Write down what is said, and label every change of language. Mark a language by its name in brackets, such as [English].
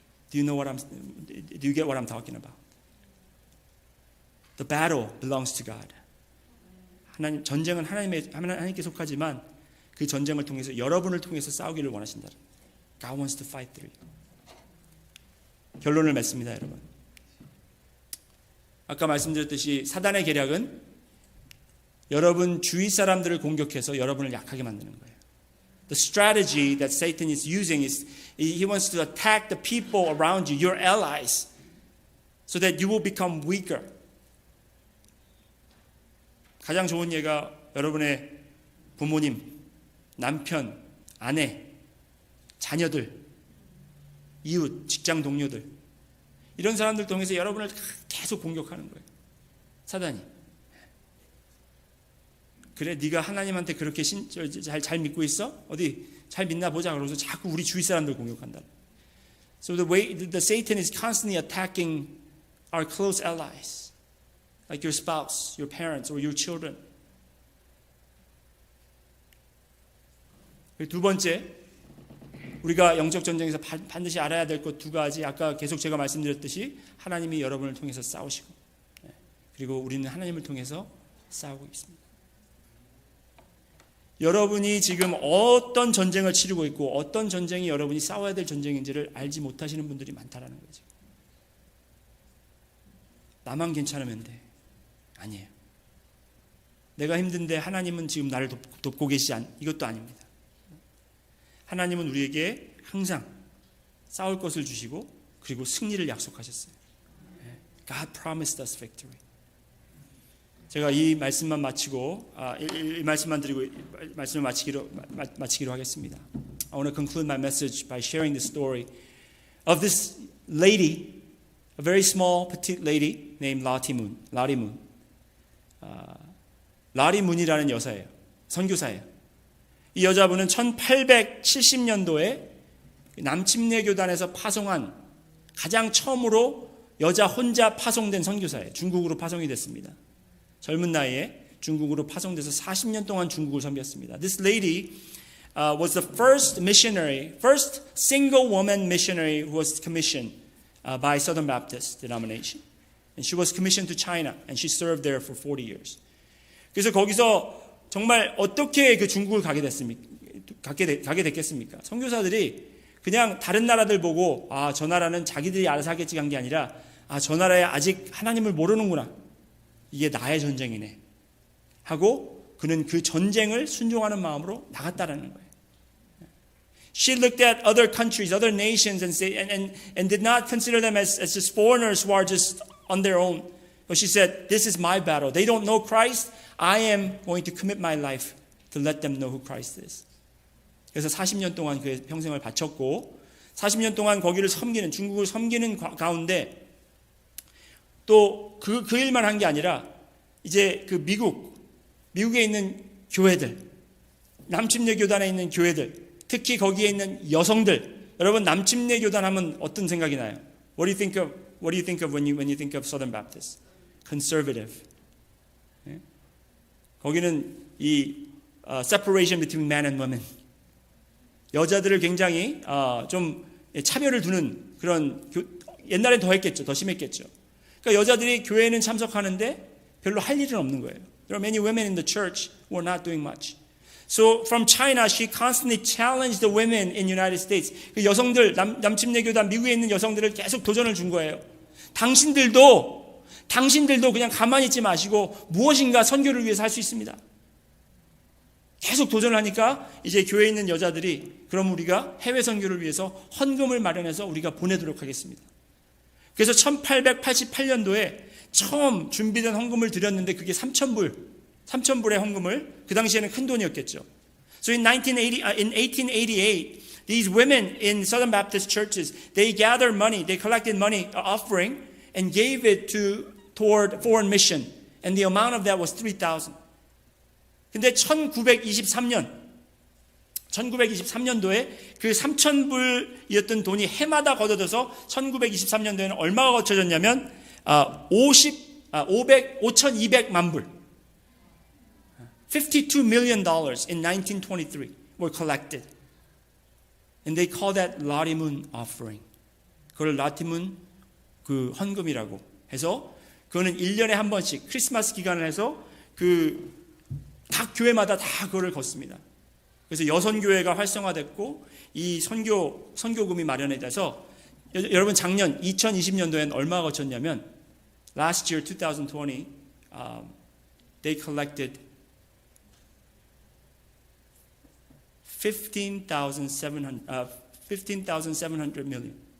[English] Do you get what I'm talking about? The battle belongs to God. [Korean] 전쟁은 하나님께 속하지만 그 전쟁을 통해서 여러분을 통해서 싸우기를 원하신다. [English] God wants to fight through you. [Korean] 결론을 맺습니다, 여러분. 아까 말씀드렸듯이 사단의 계략은 여러분 주위 사람들을 공격해서 여러분을 약하게 만드는 거예요. [English] The strategy that Satan is using is he wants to attack the people around you, your allies, so that you will become weaker. [Korean] 가장 좋은 예가 여러분의 부모님, 남편, 아내, 자녀들, 이웃, 직장 동료들 이런 사람들 통해서 여러분을 계속 공격하는 거예요. 사단이. 그래 네가 하나님한테 그렇게 잘 믿고 있어? 어디 잘 믿나 보자. 그러면서 자꾸 우리 주위 사람들 공격한다. [English] So the Satan is constantly attacking our close allies, like your spouse, your parents, or your children. [Korean] 두 번째, 우리가 영적 전쟁에서 반드시 알아야 될 것 두 가지. 아까 계속 제가 말씀드렸듯이 하나님이 여러분을 통해서 싸우시고, 그리고 우리는 하나님을 통해서 싸우고 있습니다. 여러분이 지금 어떤 전쟁을 치르고 있고 어떤 전쟁이 여러분이 싸워야 될 전쟁인지를 알지 못하시는 분들이 많다라는 거죠. 나만 괜찮으면 돼. 아니에요. 내가 힘든데 하나님은 지금 나를 돕고 계시지 이것도 아닙니다. 하나님은 우리에게 항상 싸울 것을 주시고 그리고 승리를 약속하셨어요. [English] God promised us victory. [Korean] 제가 이 말씀만 마치고 이 말씀만 드리고 말씀을 마치기로 하겠습니다. [English] I want to conclude my message by sharing the story of this lady, a very small petite lady named Lottie Moon. [Korean] 라리 문이라는 여사예요. 선교사예요. 이 여자분은 1870년도에 남침내 교단에서 파송한 가장 처음으로 여자 혼자 파송된 선교사예요. 중국으로 파송이 됐습니다. 젊은 나이에 중국으로 파송돼서 40년 동안 중국을 섬겼습니다. [English] This lady was the first single woman missionary who was commissioned by Southern Baptist denomination. And she was commissioned to China and she served there for 40 years. [Korean] 그래서 거기서 정말 어떻게 그 중국을 가게 됐겠습니까? 선교사들이 그냥 다른 나라들 보고 저 나라는 자기들이 알아서 하겠지 간 게 아니라 저 나라에 아직 하나님을 모르는구나. 이게 나의 전쟁이네 하고 그는 그 전쟁을 순종하는 마음으로 나갔다라는 거예요. [English] She looked at other countries, other nations and did not consider them as just foreigners who are just on their own. But she said, this is my battle. They don't know Christ. I am going to commit my life to let them know who Christ is. [Korean] 그래서 40년 동안 그 평생을 바쳤고 40년 동안 거기를 중국을 섬기는 가운데 또 그 일만 한 게 아니라 이제 그 미국에 있는 교회들, 남침내 교단에 있는 교회들, 특히 거기에 있는 여성들. 여러분 남침내 교단 하면 어떤 생각이 나요? [English] What do you think of when you think of Southern Baptist? Conservative. 네? [Korean] 거기는 이 [English] separation between man and women. [Korean] 여자들을 굉장히 좀 차별을 두는 그런 옛날엔 더 했겠죠. 더 심했겠죠. 그러니까 여자들이 교회에는 참석하는데 별로 할 일은 없는 거예요. [English] There are many women in the church who are not doing much. So from China, she constantly challenged the women in United States. [Korean] 그 여성들, 남침내 교단 미국에 있는 여성들을 계속 도전을 준 거예요. 당신들도 그냥 가만히 있지 마시고 무엇인가 선교를 위해서 할 수 있습니다. 계속 도전을 하니까 이제 교회에 있는 여자들이 그럼 우리가 해외 선교를 위해서 헌금을 마련해서 우리가 보내도록 하겠습니다. 그래서 1888년도에 처음 준비된 헌금을 드렸는데 그게 3,000불의 헌금을, 그 당시에는 큰 돈이었겠죠. [English] So in 1888, these women in Southern Baptist churches, they gathered money, they collected money, offering, and gave it toward foreign mission. And the amount of that was 3,000. [Korean] 근데 1923년도에 그 3,000불이었던 돈이 해마다 걷어져서 1923년도에는 얼마가 거쳐졌냐면 5,200만 불. [English] $52 million in 1923 were collected. And they call that 라티문 offering. [Korean] 그걸 라티문 그 헌금이라고 해서 그거는 1년에 한 번씩 크리스마스 기간을 해서 각 교회마다 다 그거를 걷습니다. 그래서 여선교회가 활성화됐고 이 선교금이 마련이 돼서 여러분 작년 2020년도엔 얼마가 거쳤냐면 [English] last year 2020 they collected 15,700 million.